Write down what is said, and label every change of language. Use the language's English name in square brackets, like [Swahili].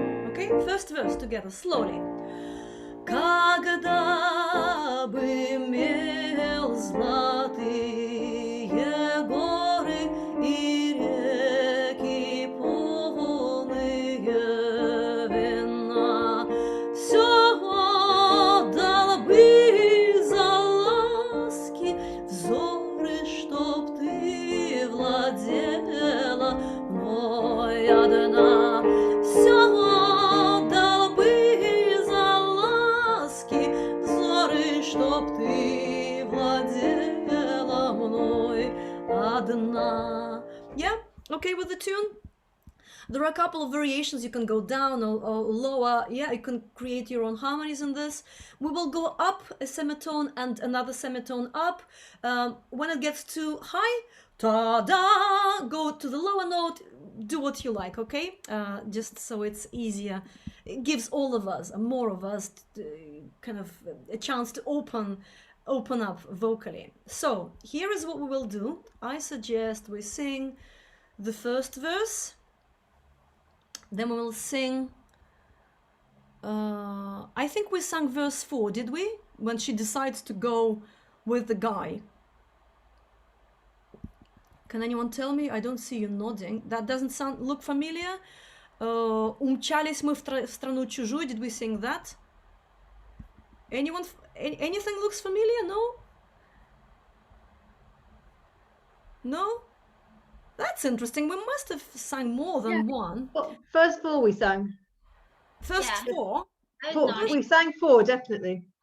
[English] Okay, first verse together, slowly. [Russian] Когда бы имел золотые горы и реки полные вина, все отдал бы за ласки взоры, чтоб ты владела мной одна. Все отдал бы за ласки взоры, чтоб ты владела мной одна. [English] Yeah? Okay with the tune? There are a couple of variations. You can go down or lower. Yeah, you can create your own harmonies in this. We will go up a semitone and another semitone up. When it gets too high, ta-da, go to the lower note. Do what you like, okay? Just so it's easier. It gives all of us, more of us, kind of a chance to open up vocally. So here is what we will do. I suggest we sing the first verse. Then we will sing, I think we sang verse 4, did we? When she decides to go with the guy. Can anyone tell me? I don't see you nodding. That doesn't look familiar. [Russian] Умчались мы в страну чужую. [English] Did we sing that? Anyone? Anything looks familiar? No? No? That's interesting. We must have sung more than one. Well, first four we sang. First Yeah. four? We sang four, definitely.